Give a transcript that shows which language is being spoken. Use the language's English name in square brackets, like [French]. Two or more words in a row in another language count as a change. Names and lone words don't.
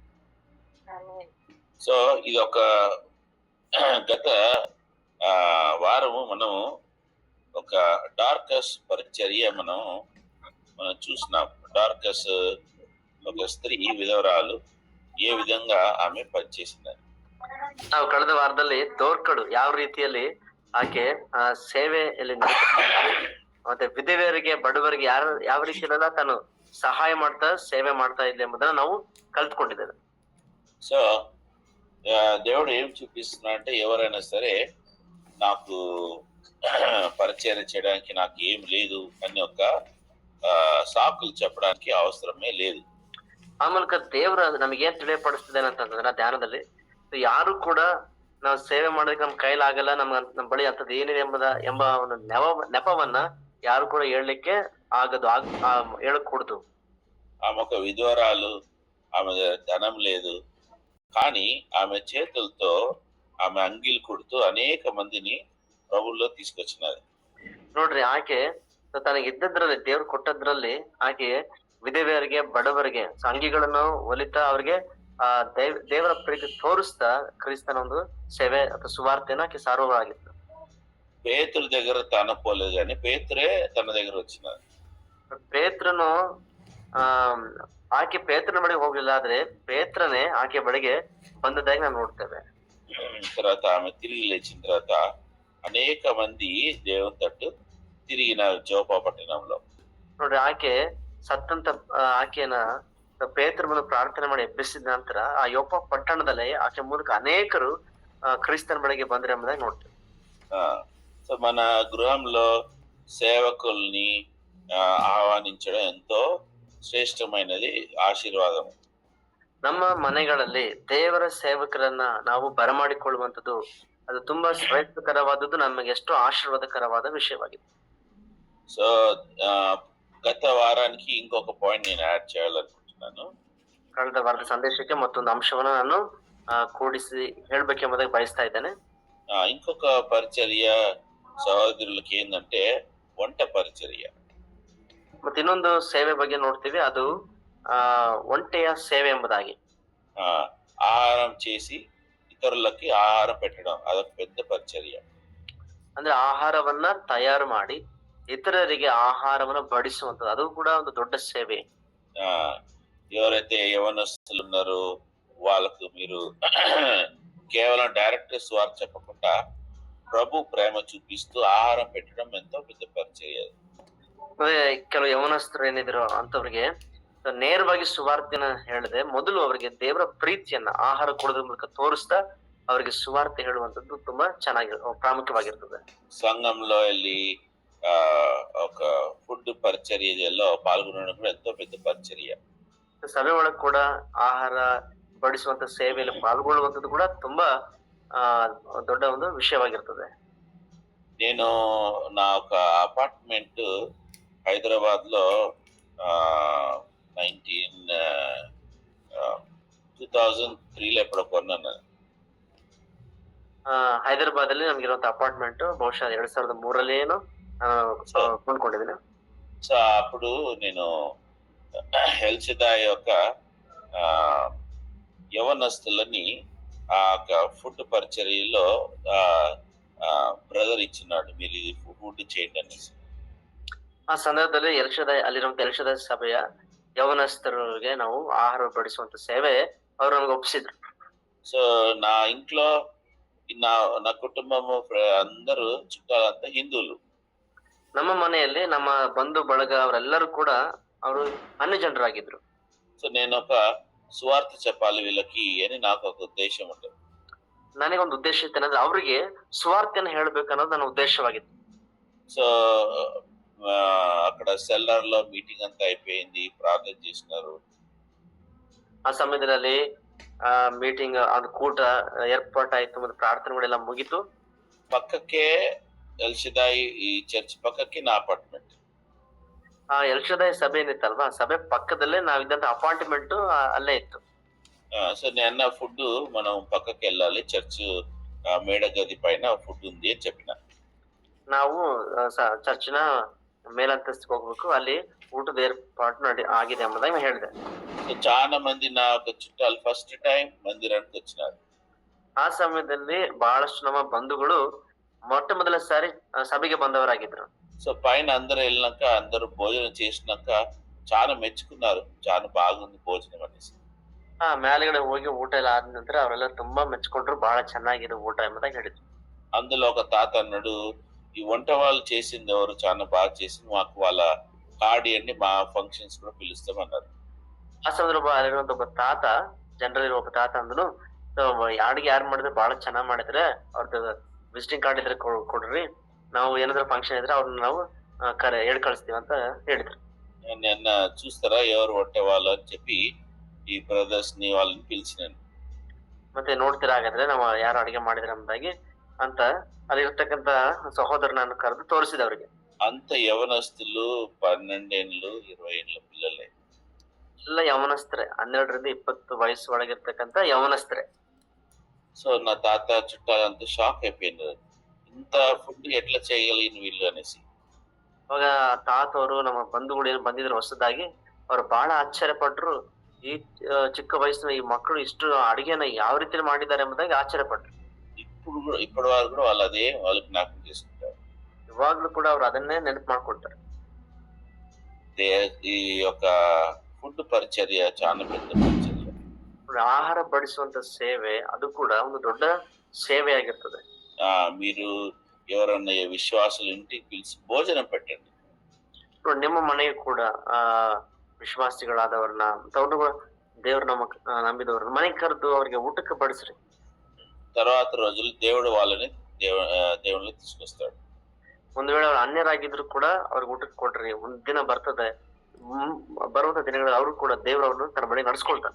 [Telugu] సో ఇది ఒక గత వారము మనం ఒక డార్కస్ పరిచర్య మనం చూసినాం. డార్కస్ ఒక స్త్రీ విధవరాలు, ఏ విధంగా ಆమె ಪಂಚೇಸಿದ್ದಾರೆ. [Kannada] ನಾವು ಕಳೆದ ವಾರದಲ್ಲಿ ದೋರ್ಕಡು ಯಾವ ರೀತಿಯಲ್ಲಿ ಆಕೆ ಸೇವೆಯಲ್ಲಿ ಮತ್ತೆ ವಿಧವೆಯರಿಗೆ ಬಡವರಿಗೆ ಯಾವ ರೀತಿಯಲ್ಲೆಲ್ಲ ತಾನು ಸಹಾಯ ಮಾಡ್ತಾ ಸೇವೆ ಮಾಡ್ತಾ ಇದೆ ಎಂಬುದನ್ನ ನಾವು ಕಲ್ತ್ಕೊಂಡಿದ್ದೇವೆ. [Telugu] సో దేవుడు ఏం చూపిస్తున్నా అంటే, ఎవరైనా సరే నాకు పరిచయం చేయడానికి నాకు ఏం లేదు అని ఒక సాకులు చెప్పడానికి అవసరమే లేదు. [Kannada] ಆ ಮೂಲಕ ದೇವರು ನಮಗೇನ್ ತಿಳಿಯಪಡಿಸ್ತಿದ್ದೇನೆ ಅಂತಂದ್ರೆ ಧ್ಯಾನದಲ್ಲಿ ಯಾರು ಕೂಡ ನಾವು ಸೇವೆ ಮಾಡೋದಕ್ಕೆ ನಮ್ಮ ಕೈಲಾಗಲ್ಲ, ನಮ್ಮ ಬಳಿ ಅಂತದ್ದು ಏನಿದೆ ಎಂಬ ಒಂದು ನೆಪವನ್ನ ಯಾರು ಕೂಡ ಹೇಳಲಿಕ್ಕೆ ಆಗದು, ಹೇಳಕೂడదు. [Telugu] ఆమె ఒక విధవరాలు, ఆమె ధనం లేదు, కానీ ఆమె చేతులతో ఆమె అంగిలు కుడుతూ అనేక మందిని ప్రభువులో తీసుకొచ్చినారు. [Kannada] ನೋಡ್ರಿ, ಆಕೆ ತನಗಿದ್ದದ್ರಲ್ಲಿ ದೇವ್ರು ಕೊಟ್ಟದ್ರಲ್ಲಿ ಆಕೆ ವಿಧವೆಯರಿಗೆ ಬಡವರಿಗೆ ಅಂಗಿಗಳನ್ನು ಹೊಲಿತಾ ಅವ್ರಿಗೆ ದೇವರ ಪ್ರೀತಿ ತೋರಿಸ್ತಾ ಕ್ರಿಸ್ತನ ಒಂದು ಸೇವೆ ಅಥವಾ ಸುವಾರ್ತೆನ ಆಕೆ ಸಾರುವಾಗಿತ್ತು. [Telugu] పేతురు దగ్గర తన పోలేదు కానీ పేతురే తన దగ్గర వచ్చినారు. [Kannada] ಪೇತ್ರನು ಆಕೆ ಪೇತ್ರನ ಬಳಿಗೆ ಹೋಗ್ಲಿಲ್ಲ, ಆದ್ರೆ ಪೇತ್ರನೇ ಆಕೆ ಬಳಿಗೆ ಬಂದದಾಗಿ ನಾವು ನೋಡ್ತೇವೆ. [Telugu] తర్వాత ఆమె తిరిగి లేచిన తర్వాత అనేక మంది దేవుని తట్టు తిరిగిన జోపా పట్టణంలో. [Kannada] ನೋಡ್ರಿ, ಆಕೆ ಸತ್ತಂತ ಆಕೆನ ಪೇತ್ರ ಬಂದು ಪ್ರಾರ್ಥನೆ ಮಾಡಿ ಎಬ್ಬಿಸಿದ ನಂತರ ಆ ಯೋಪ ಪಟ್ಟಣದಲ್ಲಿ ಆಕೆ ಮೂಲಕ ಅನೇಕರು ಕ್ರಿಸ್ತನ ಬಳಿಗೆ ಬಂದ್ರೆ ಎಂಬುದಾಗಿ ನೋಡ್ತೇವೆ. [Telugu] సో మన గృహంలో సేవకుల్ని ఆహ్వానించడం ఎంతో ಶ್ರೇಷ್ಠమైనది, ಆಶೀರ್ವಾದ. [Kannada] ನಮ್ಮ ಮನೆಗಳಲ್ಲಿ ದೇವರ ಸೇವಕರನ್ನ ನಾವು ಬರಮಾಡಿಕೊಳ್ಳುವಂಥದ್ದು ಅದು ತುಂಬಾ ಶ್ರೇಷ್ಠಕರವಾದದ್ದು, ನಮಗೆ ಎಷ್ಟು ಆಶೀರ್ವಾದಕರವಾದ ವಿಷಯವಾಗಿದೆ. [Telugu] సో గత వారానికి ఇంకొక పాయింట్ నేను యాడ్ చేయాలనుకుంటున్నాను. [Kannada] ಕಳೆದ ವಾರದ ಸಂದೇಶಕ್ಕೆ ಮತ್ತೊಂದು ಅಂಶವನ್ನ ನಾನು ಕೂಡಿಸಿ ಹೇಳ್ಬೇಕೆಂಬುದಾಗಿ ಬಯಸ್ತಾ ಇದ್ದೇನೆ. [Telugu] ఇంకొక పరిచర్య సహోదరులకి ఏంటంటే వంట పరిచర్య. [Kannada] ಮತ್ತೆ ಇನ್ನೊಂದು ಸೇವೆ ಬಗ್ಗೆ ನೋಡ್ತೀವಿ, ಅದು ಒಂಟೆಯ ಸೇವೆ ಎಂಬುದಾಗಿ. [Telugu] ఆహారం చేసి ఇతరులకి ఆహారం పెట్టడం అదొక పెద్ద పరిచర్య. [Kannada] ಅಂದ್ರೆ ಆಹಾರವನ್ನ ತಯಾರು ಮಾಡಿ ఇతరులకి ఆహారವನ್ನು బడిಸುವಂಥದ್ದು, ಅದು ಕೂಡ ಒಂದು ದೊಡ್ಡ ಸೇವೆ. [Telugu] ఎవరైతే యవనస్తులు ఉన్నారో వాళ్ళకు మీరు కేవలం డైరెక్ట్ స్వార్థ చెప్పకుండా ప్రభు ప్రేమ చూపిస్తూ ఆహారం పెట్టడం ఎంతో పెద్ద పరిచర్య. [Kannada] ಕೆಲವು ಯವನಸ್ಥರು ಏನಿದ್ರು ಅಂತವ್ರಿಗೆ ನೇರವಾಗಿ ಸುವಾರ್ತೆನ ಹೇಳಿದೆ, ಮೊದಲು ಅವರಿಗೆ ದೇವರ ಪ್ರೀತಿಯನ್ನ ಆಹಾರ ಕೊಡೋದ್ರ ಮೂಲಕ ತೋರಿಸ್ತಾ ಅವರಿಗೆ ಸುವಾರ್ತೆ ಹೇಳುವಂತದ್ದು ತುಂಬಾ ಚೆನ್ನಾಗಿ ಪ್ರಾಮುಖ್ಯವಾಗಿರ್ತದೆ. [Telugu] సంఘంలో వెళ్ళి ఒక ఫుడ్ పరిచర్యలో పాల్గొనడం కూడా ఎంతో పెద్ద పరిచర్య. [Kannada] ಸಭೆ ಒಳಗೆ ಕೂಡ ಆಹಾರ ಬಡಿಸುವಂತ ಸೇವೆಯಲ್ಲಿ ಪಾಲ್ಗೊಳ್ಳುವಂಥದ್ದು ಕೂಡ ತುಂಬಾ ದೊಡ್ಡ ಒಂದು ವಿಷಯವಾಗಿರ್ತದೆ. [Telugu] నేను నా ఒక అపార్ట్మెంట్ హైదరాబాద్ లో 2003లో ఎప్పుడో కొన్నాను. [Kannada] ಹೈದರಾಬಾದ್ ಅಲ್ಲಿ ನಮ್ಗಿರುವಂತ ಅಪಾರ್ಟ್ಮೆಂಟ್ ಬಹುಶಃ 2003 ಏನೋ ಕೊಂಡ್ಕೊಂಡಿದ್ದೀನಿ. [Telugu] సో అప్పుడు నేను ఎల్షదాయ్ యొక్క ఆ, యవనస్తులని ఆ ఫుడ్ పరిచర్యలో బ్రదర్ ఇచ్చినాడు, మీరు ఇది ఫుడ్ చేయండి అనేసి. [Kannada] ಆ ಸಂದರ್ಭದಲ್ಲಿ ಅಲ್ಲಿರುವಂತ ಎಲ್ಶದಾಯ್ ಸಭೆಯ ಯೌವನಸ್ಥರಿಗೆ ನಾವು ಆಹಾರ ಬಡಿಸುವಂತ ಸೇವೆ ಅವರು ನಮ್ಗೆ ಒಪ್ಪಿಸಿದ್ರು. [Telugu] సో నా ఇంట్లో నా కుటుంబము అందరూ చుట్టాలంతా హిందువులు. [Kannada] ನಮ್ಮ ಮನೆಯಲ್ಲಿ ನಮ್ಮ ಬಂಧು ಬಳಗ ಅವರೆಲ್ಲರೂ ಕೂಡ ಅವರು ಅನ್ಯ ಜನರಾಗಿದ್ರು. [Telugu] సో నేను ఒక సువార్త చెప్పాలి వీళ్ళకి అని నాకు ఒక ఉద్దేశం ఉంటుంది. [Kannada] ನನಗೊಂದು ಉದ್ದೇಶ ಇತ್ತು, ಅಂದ್ರೆ ಅವರಿಗೆ ಸುವಾರ್ತೆಯನ್ನು ಹೇಳ್ಬೇಕನ್ನೋದು ನನ್ನ ಉದ್ದೇಶವಾಗಿತ್ತು. [Telugu] సో అక్కడ సెల్లర్ లో మీటింగ్ అంతా అయిపోయింది, ప్రార్థన చేసినారు. [Kannada] ಆ ಸಮಯದಲ್ಲಿ ಮೀಟಿಂಗ್ ಅದು ಕೂಟ ಏರ್ಪಾಟಾಯ್ತು ಮತ್ತು ಪ್ರಾರ್ಥನೆಗಳೆಲ್ಲ ಮುಗಿತು. [Telugu] పక్కకే ఎల్షదాయి ఈ చర్చ్ పక్కకి నా అపార్ట్మెంట్. [Kannada] ಆ ಎಲ್ಶದಾಯ್ ಸಭೆ ಏನಿತ್ತಲ್ವಾ, ಸಭೆ ಪಕ್ಕದಲ್ಲೇ ನಾವಿದ್ದಂತ ಅಪಾರ್ಟ್ಮೆಂಟ್ ಅಲ್ಲೇ ಇತ್ತು. [Telugu] సో నేను ఫుడ్ మనం పక్కకి వెళ్ళాలి, చర్చ్ మేడ గది పైన ఫుడ్ ఉంది అని చెప్పిన. [Kannada] ನಾವು ಚರ್ಚಿನ ಮೇಲಂತಸ್ತಿಗೆ ಹೋಗ್ಬೇಕು, ಅಲ್ಲಿ ಊಟದ ಏರ್ಪಾటు ಆಗಿದೆ ಎಂಬುದಾಗಿ ಹೇಳಿದೆ. [Telugu] సో చాలా మంది నా ఒక చుట్టాలు [English] first time [Telugu] మందిరానికి వచ్చినారు. [Kannada] ಆ ಸಮಯದಲ್ಲಿ ಬಹಳಷ್ಟು ನಮ್ಮ ಬಂಧುಗಳು ಮೊಟ್ಟ ಮೊದಲ ಸಾರಿ ಸಭೆಗೆ ಬಂದವರಾಗಿದ್ರು. [Telugu] సో పైన అందరూ వెళ్ళినాక అందరూ భోజనం చేసినాక చాలా మెచ్చుకున్నారు, చాలా బాగుంది భోజనం అనేసి. [Kannada] ಮೇಲ್ಗಡೆ ಹೋಗಿ ಊಟ ಎಲ್ಲ ಆದ ನಂತರ ಅವರೆಲ್ಲ ತುಂಬಾ ಮೆಚ್ಕೊಂಡ್ರು, ಬಹಳ ಚೆನ್ನಾಗಿದೆ ಊಟ ಎಂಬುದಾಗಿ ಹೇಳಿದ್ರು. [Telugu] అందులో ఒక తాత అన్నాడు, ఈ వంట వాళ్ళు చేసింది ఎవరు చాలా బాగా చేసింది, మాకు వాళ్ళ కార్డ్ అండి మా ఫంక్షన్స్ కూడా పిలుస్తామన్నారు. [Kannada] ಆ ಸಂದರ್ಭ ಒಬ್ಬ ತಾತ, ಜನರಲ್ಲಿ ಒಬ್ಬ ತಾತ ಅಂದನು, ಅಡಿಗೆ ಯಾರು ಮಾಡಿದ್ರೆ ಬಹಳ ಚೆನ್ನಾಗ್ ಮಾಡಿದ್ರೆ ಅವ್ರದ್ದು [English] visiting card [Kannada] ಇದ್ರೆ ಕೊಡ್ರಿ, ನಾವು ಏನಾದ್ರು ಫಂಕ್ಷನ್ ಇದ್ರೆ ಅವ್ರನ್ನ ನಾವು ಹೇಳಿ ಕಳಿಸ್ತೀವಿ ಅಂತ ಹೇಳಿದ್ರು. [Telugu] నిన్న చూస్తారా ఎవరు వంట వాళ్ళు అని చెప్పి ఈ బ్రదర్స్ ని వాళ్ళని పిలిచినాను. [Kannada] ಮತ್ತೆ ನೋಡ್ತೀರಾ ಹಾಗಾದ್ರೆ ನಾವು ಯಾರು ಅಡಿಗೆ ಮಾಡಿದ್ರೆ ಎಂಬುದಾಗಿ ಅಂತ ಅಲ್ಲಿರ್ತಕ್ಕಂತ ಸಹೋದರನನ್ನು ಕರೆದು ತೋರಿಸಿದ ಅವ್ರಿಗೆ. [Telugu] అంత యవనస్తులు 12 ఏళ్ళు 20 ఏళ్ళ పిల్లలే, [Kannada] ಎಲ್ಲ ಯವನಸ್ಥರೇ, 12ರಿಂದ 20 ವಯಸ್ಸು ಒಳಗಿರ್ತಕ್ಕಂತ ಯವನಸ್ಥರೇ. [Telugu] సో నా తాత చుట్టాలంతా షాక్ అయిపోయినారు, ఇంత ఫుడ్ ఎట్లా చేయగలిగిన వీళ్ళు అనేసి. [Kannada] ಅವಾಗ ತಾತ ಅವರು ನಮ್ಮ ಬಂಧುಗಳು ಏನು ಬಂದಿದ್ರು ಹೊಸದಾಗಿ, ಅವ್ರು ಬಹಳ ಆಶ್ಚರ್ಯಪಟ್ರು. ಈ ಚಿಕ್ಕ ವಯಸ್ಸಿನ ಈ ಮಕ್ಕಳು ಇಷ್ಟು ಅಡಿಗೆನ ಯಾವ ರೀತಿ ಮಾಡಿದ್ದಾರೆ ಎಂಬುದಾಗಿ ಆಶ್ಚರ್ಯಪಟ್ರು. [Telugu] ఇప్పటి వారు కూడా వాళ్ళు అదే వాళ్ళు జ్ఞాపకం చేసుకుంటారు. [Kannada] ಇವಾಗ್ಲೂ ಕೂಡ ಅವ್ರು ಅದನ್ನೇ ನೆನಪು ಮಾಡ್ಕೊಳ್ತಾರೆ. [Telugu] ఈ యొక్క ఫుడ్ పరిచర్య చాలా పెద్ద పరిచర్య. [Kannada] ಆಹಾರ ಬಡಿಸುವಂತ ಸೇವೆ ಅದು ಕೂಡ ಒಂದು ದೊಡ್ಡ ಸೇವೆ ಆಗಿರ್ತದೆ. [Telugu] మీరు ఎవరన్నా విశ్వాసులు ఇంటికి పిలిచి భోజనం పెట్టండి. [Kannada] ನಿಮ್ಮ ಮನೆಯು ಕೂಡ ವಿಶ್ವಾಸಿಗಳಾದವ್ರನ್ನ ದೇವ್ರ ನಂಬಿದವ್ರನ್ನ ಮನೆಗೆ ಕರೆದು ಅವ್ರಿಗೆ ಊಟಕ್ಕೆ ಬಡಿಸ್ರಿ. [Telugu] తర్వాత రోజులు దేవుడు వాళ్ళని దేవుళ్ళు తీసుకొస్తాడు. [Kannada] ಒಂದು ವೇಳೆ ಅವ್ರು ಅನ್ಯರಾಗಿದ್ರು ಕೂಡ ಅವ್ರಿಗೆ ಊಟಕ್ಕೆ ಕೊಡ್ರಿ, ಒಂದ್ ದಿನ ಬರ್ತದೆ, ಬರುವಂತ ದಿನಗಳಲ್ಲಿ ಅವರು ಕೂಡ ದೇವ್ರ ಅವ್ರನ್ನ ತನ್ನ ಬಳಿ ನಡ್ಸ್ಕೊಳ್ತಾರೆ.